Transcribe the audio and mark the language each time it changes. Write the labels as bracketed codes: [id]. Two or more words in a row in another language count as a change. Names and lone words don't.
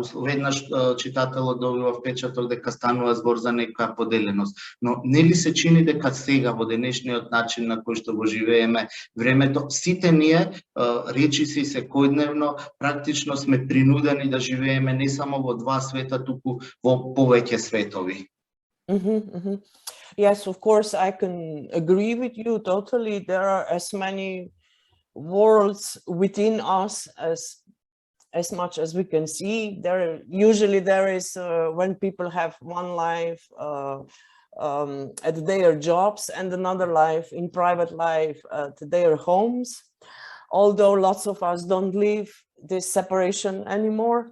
[mk] Веднаш читателот добива впечаток дека станува збор за некоја поделеност. Но нели се чини дека сега во денешниот начин на кој што го живееме времето, сите ние речиси секојдневно практично сме принудени да живееме не само во два света, туку во повеќе светови. [en] Yes, of course, I can agree with you totally. There are as many worlds within us as much as we can see. Usually there is when people have one life at their jobs and another life in private life at their homes, although lots of us don't live this separation anymore.